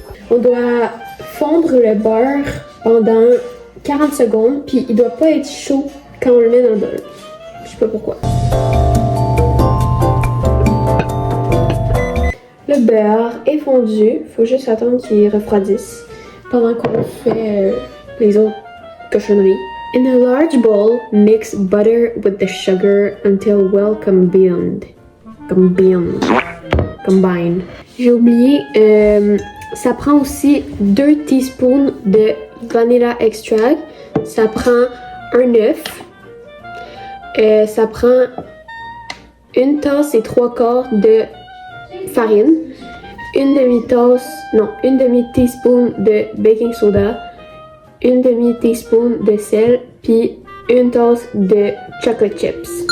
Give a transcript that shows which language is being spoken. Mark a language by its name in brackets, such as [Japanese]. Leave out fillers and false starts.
[French] On doit fondre le beurre pendant 40 secondes, puis il doit pas être chaud quand on le met dans le bol. Je sais pas pourquoi. Le beurre est fondu, faut juste attendre qu'il refroidisse pendant qu'on fait les autres cochonneries. [English] In a large bowl, mix butter with the sugar until well combined. Combine. [French] J'ai oublié, ça prend aussi 2 teaspoons de vanilla extract. Ça prend un œuf. Ça prend une tasse et 3/4 de farine, une demi-teaspoon de baking soda, une demi-teaspoon de sel, puis une tasse de chocolate chips.